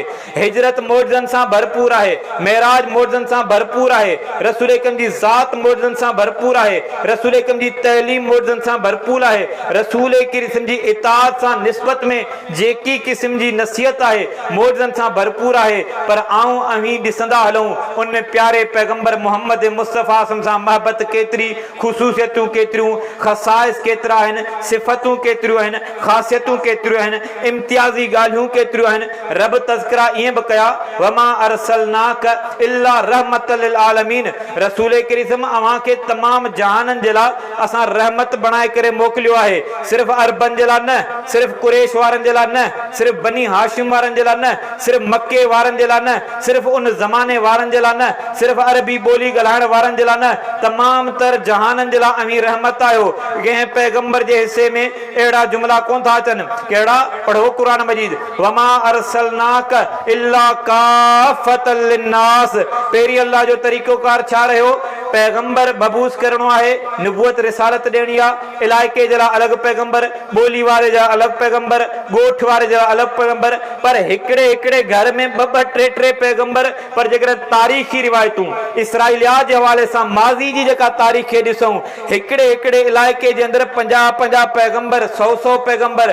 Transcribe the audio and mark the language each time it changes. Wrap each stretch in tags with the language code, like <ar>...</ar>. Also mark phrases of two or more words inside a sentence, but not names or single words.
<sd>हिजरत मौजज़नि सां भरपूर आहे, मेराज मौजज़नि सां भरपूर आहे, रसूल अकरम जी ज़ात मौजज़नि सां भरपूर आहे, रसूल अकरम जी तइलीम मौजज़नि सां भरपूर आहे, रसूल क़िस्म जी इताअत सां निस्बत में जेकी क़िस्म जी नसीहत आहे मौजज़नि सां भरपूर आहे। पर आऊं अहीं ॾिसंदा हलूं उन प्यारे पैगंबर मोहम्मद मुस्तफ़ा सां महबत केतिरी, ख़ुसूसियतूं केतिरियूं, ख़साइस केतिरा आहिनि, सिफ़तूं केतिरियूं आहिनि, ख़ासियतूं केतिरियूं आहिनि, इम्तियाज़ी ॻाल्हियूं केतिरियूं आहिनि। रब तज़किरा ईअं बि कया,</sd> <ar>وما أرسلناك إلا رحمة للعالمين,</ar> <sd>रसूल करीम अव्हां खे तमाम जहाननि जे लाइ असां रहमत बणाए करे मोकिलियो आहे। सिर्फ़ अरबनि जे लाइ न, सिर्फ़ कुरैश वारनि जे लाइ न, सिर्फ़ बनी हाशिम वारनि जे लाइ न, सिर्फ़ मके वारनि जे लाइ न, सिर्फ़ उन ज़माने वारनि जे लाइ न, सिर्फ़ अरबी ॿोली ॻाल्हाइण वारनि जे लाइ न, तमाम तर जहाननि जे लाइ अमीं रहमत आयो। कंहिं पैगंबर जे हिसे में अहिड़ा जुमला कोन था अचनि, कहिड़ा? पढ़ो क़ुरान मजीद,</sd> <ar>وما أرسلناك إلا كافة للناس.</ar> <sd>पहिरीं अल्लाह जो तरीक़ोकार छा रहियो? पैगंबर बबूस करणो आहे, निबूअत रिसालत ॾियणी आहे, इलाइक़े जे लाइ अलॻि पैगंबर, ॿोली वारे जा अलॻि पैगंबर, ॻोठ वारे जा अलॻि पैगंबर। पर हिकिड़े हिकिड़े घर में ॿ ॿ टे टे पैगंबर। पर जेकॾहिं तारीख़ी रिवायतूं इसराइलियात जे हवाले सां माज़ी जी जेका तारीख़ खे ॾिसूं, हिकिड़े हिकिड़े इलाइक़े जे अंदरि 50-50 पैगंबर, 100-100 पैगंबर।</sd>